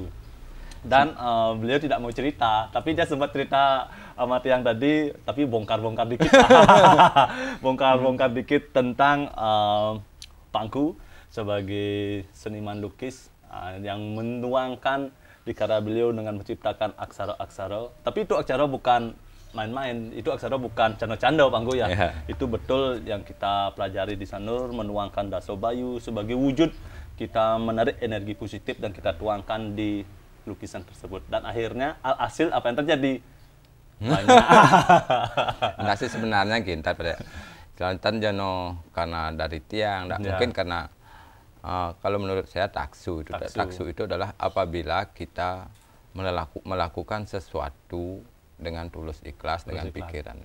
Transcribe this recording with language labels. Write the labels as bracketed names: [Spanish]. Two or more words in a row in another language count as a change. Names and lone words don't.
[Indonesian] Dan beliau tidak mau cerita, tapi dia sempat cerita sama tiang tadi, tapi bongkar-bongkar dikit, bongkar-bongkar dikit tentang Pangku sebagai seniman lukis yang menuangkan di karya beliau dengan menciptakan aksara-aksara. Tapi itu aksara bukan main-main, itu aksara bukan canda-canda Pangku ya. Itu betul yang kita pelajari di Sanur, menuangkan daso bayu sebagai wujud kita menarik energi positif dan kita tuangkan di lukisan tersebut. Dan akhirnya hasil apa yang terjadi? Banyak. Nah sih sebenarnya kita pada Kelantan Jano karena dari tiang, mungkin karena kalau menurut saya taksu itu adalah apabila kita melakukan sesuatu dengan tulus ikhlas, dengan pikiran.